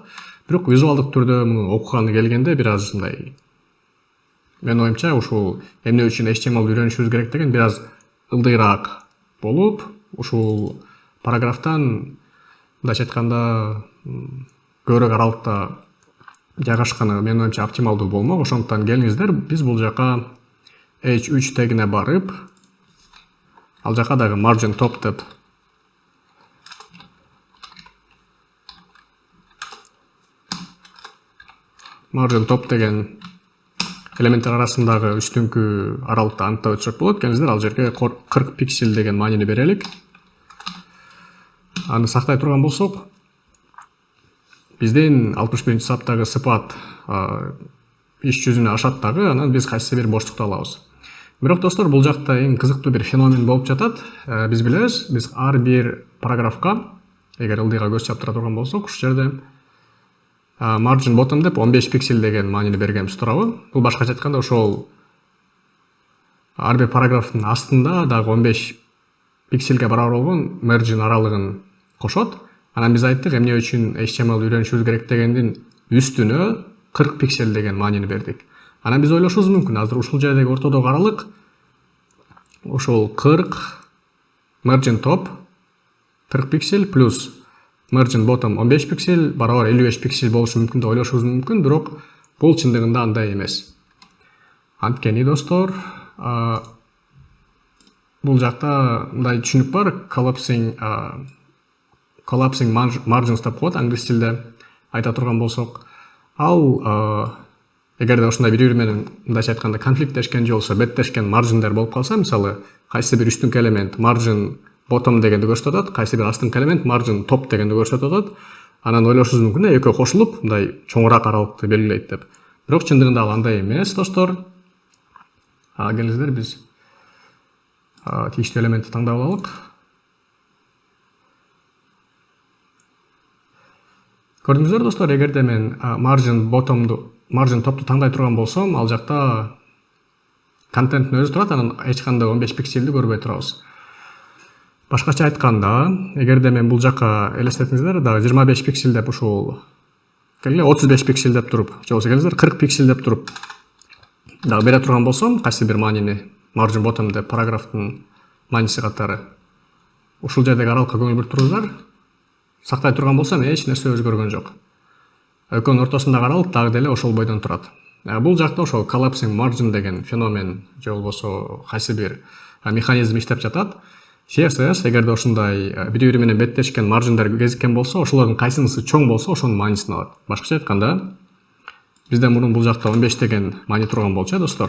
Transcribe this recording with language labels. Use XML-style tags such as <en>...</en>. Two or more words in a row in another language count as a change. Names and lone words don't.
<ky>Бирок визуалдык түрдө муну окуганы келгенде бир аз мындай, менин оюмча, ушул эмне үчүн HTML үйрөнүшүбүз керек деген бир аз ылдыйраак болуп, ушул параграфтан мындайча айтканда көбүрөөк аралыкта жайгашканы менин оюмча оптималдуу болмок. Ошондуктан келиңиздер, биз бул жака H3 тегине барып, ал жака дагы</ky> <en>margin top</en> <ky>деп</ky> <en>margin top</en> <ky>деген элементтер арасындагы үстүңкү аралыкты аныктап өтсөк болот. Келиңиздер, ал жерге 40 пиксель деген маанини берелик. Аны сактай турган болсок, биздин 61 саптагы сыпат иш жүзүнө ашат дагы, анан биз кайсы бир боштукту алабыз. Бирок, достор, бул жакта эң кызыктуу бир феномен болуп жатат. Биз билебиз, биз ар бир параграфка, эгер ылдыйга көз чаптыра турган болсок, ушул жерде</ky> <en>margin bottom</en> <ky>деп 15 пиксель деген маанини бергенбиз туурабы? Бул башкача айтканда ошол ар бир параграфтын астында дагы 15 пиксельге барабар болгон margin аралыгын кошот. Анан биз айттык, эмне үчүн HTML үйрөнүшүбүз керек дегендин үстүнө 40 пиксель деген маанини бердик. Анан биз ойлошубуз мүмкүн, азыр ушул жердеги ортодогу аралык ошол 40</ky> <en>margin top</en> <ky>40 пиксель плюс</ky> <en>margin bottom</en> <ky>15 пиксель барабар 55 пиксель болушу мүмкүн деп ойлошубуз мүмкүн, бирок бул чындыгында андай эмес. Анткени, достор, бул жакта мындай түшүнүк бар,</ky> <en>collapsing margins</en> <ky>деп коет англис тилде айта турган болсок. Ал эгерде ушундай бири менен мындайча айтканда конфликттешкен же болбосо беттешкен маржиндер болуп калса, мисалы кайсы бир үстүнкү элемент</ky> <en>margin bottom</en> <ky>дегенди көрсөтүп атат, кайсы бир астыңкы элемент</ky> <en>margin top</en> <ky>дегенди көрсөтүп атат. Анан ойлошуңуз мүмкүн, экөө кошулуп мындай чоңураак аралыкты белгилейт деп. Бирок чындыгында ал андай эмес, достор. Келиңиздер биз тийиштүү элементти тандап алалык. Көрдүңүздөр достор, эгерде мен</ky> <en>margin top'ту</en> <ky>таңдай турган болсом, ал жакта контенттин өзү турат, анан эч кандай 15 пикселди көрбөй турабыз. Башкача айтканда, эгерде мен бул жакка элестетиңиздер, дагы 25 пиксель деп ушул 35 пиксель деп туруп, же болбосо келиңиздер 40 пиксель деп туруп дагы бере турган болсом, кайсы бир маанини</ky> <en>margin bottom</en> <ky>деп параграфтын мааниси катары ушул жердеги аралыкка көңүл буруп туруңуздар. Сактай турган болсом, эч нерсе өзгөргөн жок. Экөөнүн ортосундагы аралык дагы деле ошол бойдон турат. Бул жакта ошол</ky> <en>collapsing margin</en> <ky>деген феномен же болбосо кайсы бир механизм иштеп жатат. CSS эгерде ушундай бири менен беттешкен маржиндер кезиккен болсо, ошолордун кайсынысы чоң болсо, ошонун маанисин алат. Башкача айтканда, бизде мурун бул жакта 15 деген маани турган болчу, достор.</ky>